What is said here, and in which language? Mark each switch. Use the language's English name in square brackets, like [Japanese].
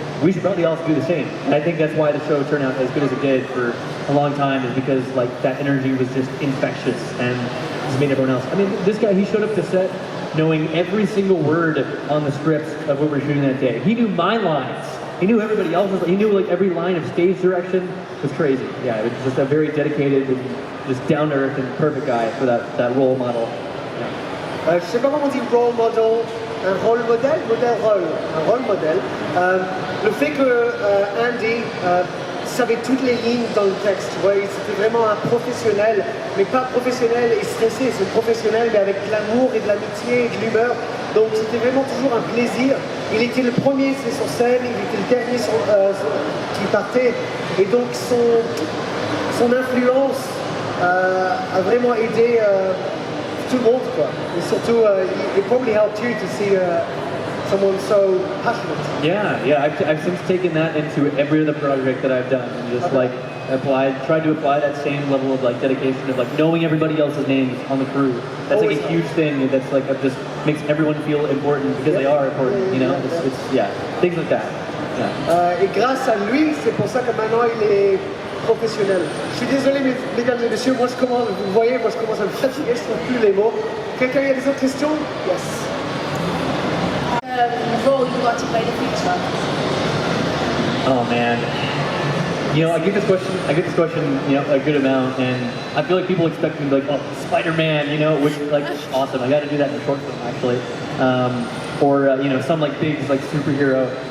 [English] We should probably also do the same. And I think that's why the show turned out as good as it did for a long time, is because like that energy was just infectious and just made everyone else. I mean, this guy, he showed up to set knowing every single word on the scripts of what we're shooting that day. He knew my lines. He knew everybody else's. He knew like every line of stage direction. It was crazy. Yeah, it was just a very dedicated and just down to earth and perfect guy for that role model. Yeah. [French] Je sais pas comment on dit role model, un rôle modèle, un rôle modèle. Le fait que Andy savait toutes les lignes dans le texte, tu vois, c'était vraiment un professionnel, mais pas professionnel et stressé, c'est professionnel mais avec de l'amour et de l'amitié et de l'humeur. Donc c'était vraiment toujours un plaisir. Il était le premier sur scène, il était le dernier qui partait, et donc son influence a vraiment aidé tout le monde, quoi. Et surtout, [English] it probably helped you to see someone so passionate. Yeah, I've since taken that into every other project that I've done, and just like tried to apply that same level of like dedication of like knowing everybody else's names on the crew. That's like a huge thing. That's like just makes everyone feel important because they are important. You know, it's yeah, things like that. Yeah. [French] Et grâce à lui, c'est pour ça que maintenant il est professionnel. Je suis désolé, mesdames et messieurs, moi vous voyez, moi je commence à me fatiguer, je trouve plus les mots. Quelqu'un a des autres questions? [English] Yes. Role you want to play in the future? Oh man. You know, I get this question, you know, a good amount, and I feel like people expect me to be like, oh, Spider-Man, you know, which like awesome. I got to do that in a short film actually, or you know, some like big like superhero.